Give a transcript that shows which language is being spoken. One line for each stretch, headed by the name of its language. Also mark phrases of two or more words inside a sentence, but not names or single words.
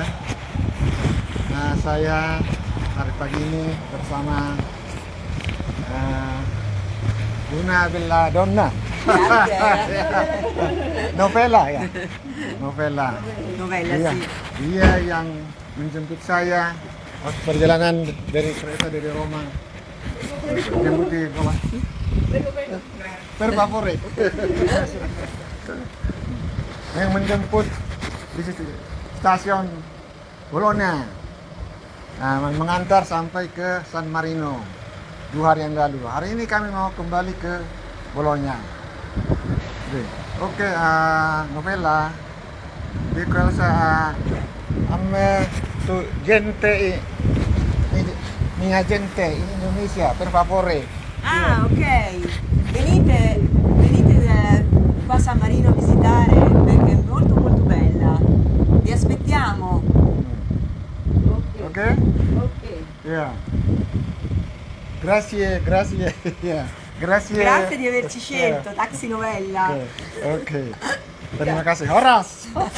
Indonesian: Nah, saya hari pagi ini bersama Luna Belladonna. Novela ya. Novela Iya. Dia yang menjemput saya waktu perjalanan dari kereta dari Roma. Jemput di bawah.
Italian: Per favore.
Indonesian: Yang menjemput di stasiun Bologna. Nah, mengantar sampai ke San Marino 2 hari yang lalu. Hari ini kami mau kembali ke Bologna. Oke, Novela.
Italian: Because gente mia gente in Indonesia, per favore. Ah, ok. Venite qua a San Marino a visitare perché è molto molto bella. Vi aspettiamo. Ok? Ok.
Indonesian: Ya. Grazie. Ya. Grazie.
Italian: Grazie di averci scelto, Taxi Novella.
Indonesian: Oke. Terima kasih. Horas.